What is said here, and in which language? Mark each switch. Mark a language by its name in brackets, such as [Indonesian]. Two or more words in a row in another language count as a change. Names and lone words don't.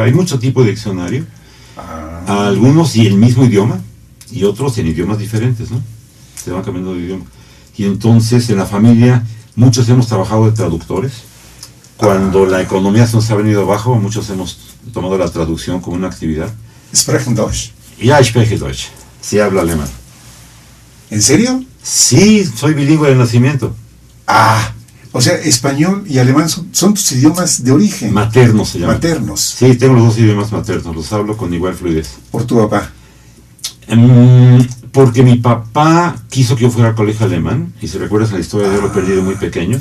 [Spanish] Hay mucho tipo de diccionario, algunos y el mismo idioma, y otros en idiomas diferentes, ¿no? Se van cambiando de idioma. Y entonces en la familia muchos hemos trabajado de traductores. Cuando la economía se nos ha venido abajo, muchos hemos tomado la traducción como una actividad. [German] ¿Sprechen Deutsch? Ja, ich spreche Deutsch. [Spanish] Sí hablo alemán. ¿En serio? Sí, soy bilingüe de nacimiento. O sea, español y alemán son tus idiomas de origen. Maternos se llaman. Maternos. Sí, tengo los dos idiomas maternos, los hablo con igual fluidez. ¿Por tu papá? Porque mi papá quiso que yo fuera al colegio alemán, y si recuerdas la historia, yo lo perdí de muy pequeño.